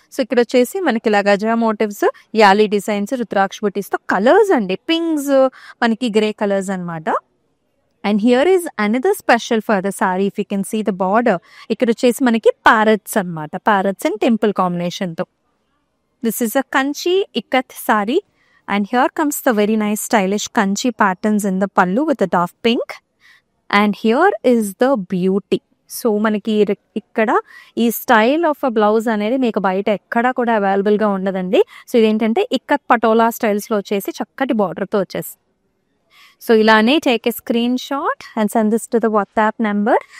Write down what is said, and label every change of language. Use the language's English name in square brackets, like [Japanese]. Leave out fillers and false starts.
[Telugu] So ఇక్కడ వచ్చేసి మనకి ఇలా గజా మోటివ్స్, యాలీ డిజైన్స్, రుద్రాక్ష బుటీస్తో కలర్స్ అండి. పింక్స్, మనకి గ్రే కలర్స్ అనమాట. [English] And here is another special for the sari. If you can see the border, [Telugu] ఇక్కడ వచ్చేసి మనకి ప్యారెట్స్ అనమాట, [English] Parrots and temple కాంబినేషన్తో. This is a Kanchi ikat sari. And here comes the very nice stylish kanchi patterns in the pallu with the dark pink. And here is the beauty. [Telugu] So మనకి ఇక్కడ ఈ style of a blouse అనేది మీకు బయట ఎక్కడా కూడా అవైలబుల్గా ఉండదండి. సో ఇదేంటంటే ఇక్కత్ పటోలా స్టైల్స్లో వచ్చేసి చక్కటి బార్డర్తో వచ్చేసి. సో ఇలానే [English] Take a screenshot and send this to the WhatsApp number.